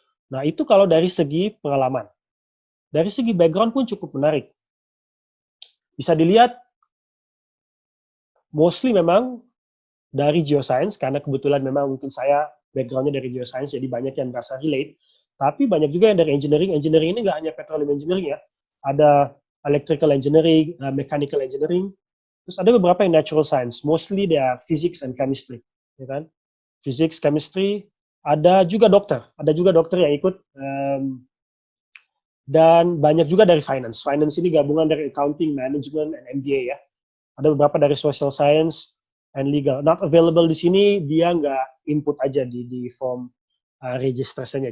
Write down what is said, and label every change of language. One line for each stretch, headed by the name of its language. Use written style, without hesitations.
Indonesian: Nah, itu kalau dari segi pengalaman. Dari segi background pun cukup menarik. Bisa dilihat, mostly memang dari geoscience, karena kebetulan memang mungkin saya background-nya dari geoscience, jadi banyak yang merasa relate. Tapi banyak juga yang dari engineering. Engineering ini nggak hanya petroleum engineering ya. Ada electrical engineering, mechanical engineering. Terus ada beberapa yang
English: natural science. Mostly they are physics and chemistry.
Indonesian: Ya kan? Physics, chemistry. Ada juga dokter. Ada juga dokter yang ikut. Dan banyak juga dari finance. Finance ini gabungan dari accounting, management, and MBA ya. Ada beberapa dari social science and legal.
English: Not available
Indonesian: di sini, dia nggak input aja di form registrasinya.